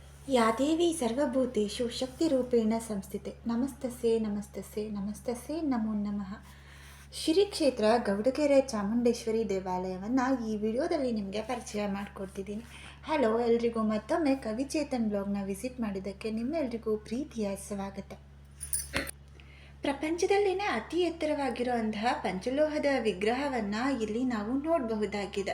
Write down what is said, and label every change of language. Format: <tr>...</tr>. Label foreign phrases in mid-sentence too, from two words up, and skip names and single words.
<sa>या देवी सर्वभूतेषु शक्तिरूपेण संस्थिते नमस्तस्ये नमस्तस्ये नमस्तस्ये नमो ನಮಃ.</sa> <kn>ಶ್ರೀ ಕ್ಷೇತ್ರ ಗೌಡಗೆರೆ ಚಾಮುಂಡೇಶ್ವರಿ ದೇವಾಲಯವನ್ನು ಈ ವಿಡಿಯೋದಲ್ಲಿ ನಿಮಗೆ ಪರಿಚಯ ಮಾಡಿಕೊಡ್ತಿದ್ದೀನಿ. ಹಲೋ, ಎಲ್ರಿಗೂ ಮತ್ತೊಮ್ಮೆ ಕವಿಚೇತನ್ ಬ್ಲಾಗ್ನ ವಿಸಿಟ್ ಮಾಡಿದ್ದಕ್ಕೆ ನಿಮ್ಮೆಲ್ರಿಗೂ ಪ್ರೀತಿಯ ಸ್ವಾಗತ. ಪ್ರಪಂಚದಲ್ಲಿನೇ ಅತಿ ಎತ್ತರವಾಗಿರುವಂತಹ ಪಂಚಲೋಹದ ವಿಗ್ರಹವನ್ನು ಇಲ್ಲಿ ನಾವು ನೋಡಬಹುದಾಗಿದೆ.</kn>